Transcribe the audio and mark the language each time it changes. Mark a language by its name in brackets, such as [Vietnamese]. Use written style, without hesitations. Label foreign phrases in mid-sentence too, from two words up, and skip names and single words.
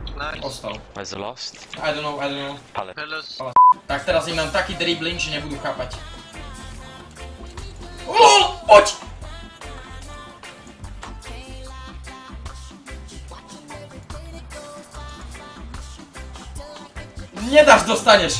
[Slovak] Ostal. [English] Where's the lost? I don't know. Palace. [Slovak] Tak teraz im dám taký dribbling, že nebudú chápať. LOL! Poď! Nedáš, dostaneš!